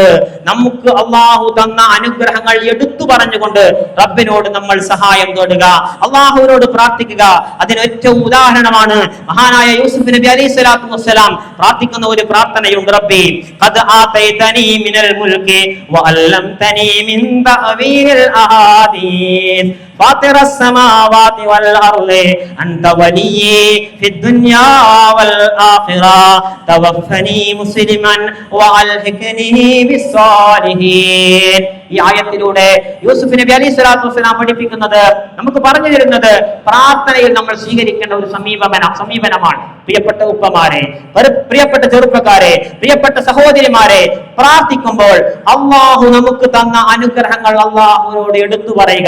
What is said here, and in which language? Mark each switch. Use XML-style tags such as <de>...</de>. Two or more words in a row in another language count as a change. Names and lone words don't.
<ml>നമുക്ക് അള്ളാഹു തന്ന അനുഗ്രഹങ്ങൾ എടുത്തു പറഞ്ഞുകൊണ്ട് റബ്ബിനോട് നമ്മൾ സഹായം തേടുക, അള്ളാഹുവിനോട് പ്രാർത്ഥിക്കുക. അതിന് ഏറ്റവും ഉദാഹരണമാണ് മഹാനായ യൂസുഫ് നബി</ml> <ar>عليه الصلاة والسلام</ar> <ml>പ്രാർത്ഥിക്കുന്ന ഒരു പ്രാർത്ഥനയുണ്ട്.</ml> <ar>ربي قد آتيتني من الملك وعلمتني من تأويل الأحاديث فاطر السماوات والأرض أنت ولي في الدنيا والآخرة توفني مسلما وألحقني بالصالحين.</ar> <ml>ഈ ആയത്തിലൂടെ യൂസുഫ് നബി</ml> <ar>عليه الصلاة والسلام</ar> <ml>പഠിപ്പിക്കുന്നത്, നമുക്ക് പറഞ്ഞു തരുന്നത് പ്രാർത്ഥനയിൽ നമ്മൾ സ്വീകരിക്കേണ്ട ഒരു സമീപനമാണ്. പ്രിയപ്പെട്ട ഉപ്പമാരെ, പ്രിയപ്പെട്ട ചെറുപ്പക്കാരെ, പ്രിയപ്പെട്ട സഹോദരിമാരെ, പ്രാർത്ഥിക്കുമ്പോൾ അള്ളാഹു നമുക്ക് തന്ന അനുഗ്രഹങ്ങൾ അള്ളാഹുവിനോട് എടുത്തു പറയുക.</ml>